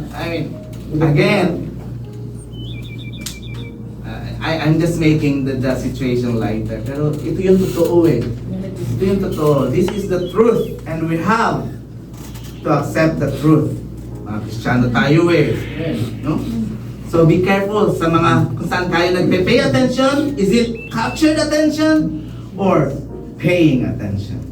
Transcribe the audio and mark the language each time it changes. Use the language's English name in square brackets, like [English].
[English] I mean, again, I'm just making the situation lighter. [Filipino] Pero ito yung totoo eh. Ito yung totoo. [English] This is the truth. And we have to accept the truth. [Filipino] Mga Kristiyano tayo eh. No? [English] So be careful [Filipino] sa mga kung saan tayo nagpe-pay attention. [English] Is it captured attention or paying attention?